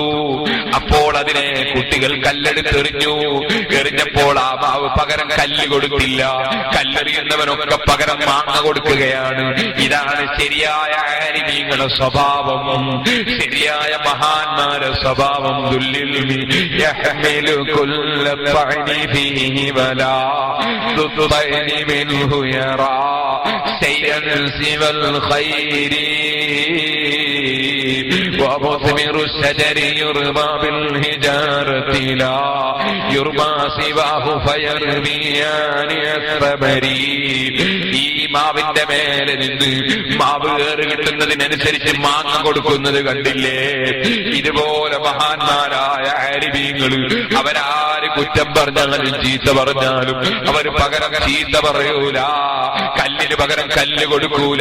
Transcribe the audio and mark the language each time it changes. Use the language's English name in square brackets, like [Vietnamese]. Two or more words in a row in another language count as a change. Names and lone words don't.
[Malayalam] അപ്പോൾ അതിനെ കുട്ടികൾ കല്ലെടുത്തെറിഞ്ഞു. എറിഞ്ഞപ്പോൾ ആ മാവ് പകരം കല്ല് കൊടുക്കില്ല. കല്ലെറിയുന്നവനൊക്കെ പകരം മാങ്ങ കൊടുക്കുകയാണ്. ഇതാണ് ശരിയായ ആലിമീങ്ങളുടെ സ്വഭാവം, ശരിയായ മഹാന്മാരുടെ സ്വഭാവം. [Arabic] ومثمر الشجر يرمى بالحجارة لا يرمى سواه فيرميان الثمر. [Malayalam] ഈ മാവിന്റെ മേലെ നിന്ന് മാവ് ഏറ് കിട്ടുന്നതിനനുസരിച്ച് മാങ്ങ കൊടുക്കുന്നത് കണ്ടില്ലേ? ഇതുപോലെ മഹാന്മാരായ ആലിമീങ്ങൾ അവരാര് കുറ്റം പറഞ്ഞാലും ചീത്ത പറഞ്ഞാലും അവര് പകരം ചീത്ത പറയൂല, കല്ലിന് പകരം കല്ല് കൊടുക്കൂല.